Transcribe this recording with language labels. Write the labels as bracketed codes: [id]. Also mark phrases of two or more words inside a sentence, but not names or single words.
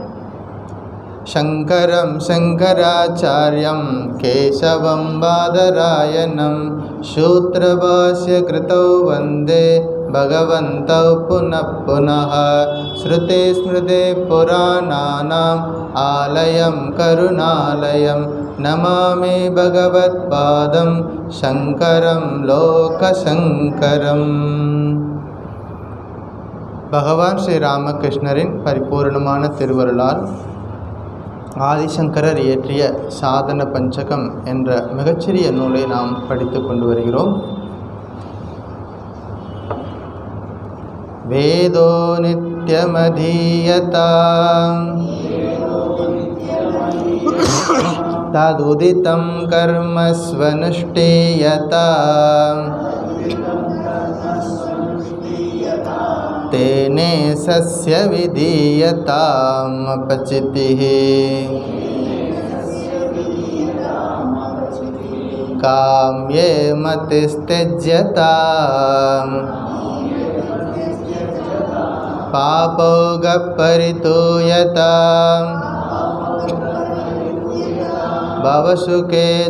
[sa] शंकरं शंकराचार्यं केशवं बादरायणं सूत्रभाष्यकृतौ वन्दे भगवन्तौ पुनः पुनः। श्रुतिस्मृतिपुराणानाम् आलयं करुणालयं नमामि भगवत्पादं शंकरं लोकशंकरम्। [ta] பகவான் ஸ்ரீ ராமகிருஷ்ணரின் பரிபூர்ணமான திருவருளால் ஆதிசங்கரர் இயற்றிய சாதன பஞ்சகம் என்ற மிகச்சிறிய நூலை நாம் படித்து கொண்டு வருகிறோம். [sa] वेदो नित्यमधीयतां तदुदितं कर्मस्वनुष्ठीयताम् तेने सस्य विधीयताम् अपचितिः काम्ये मतिस्त्यज्यताम् पापौगपरितूयताम् भवसुखे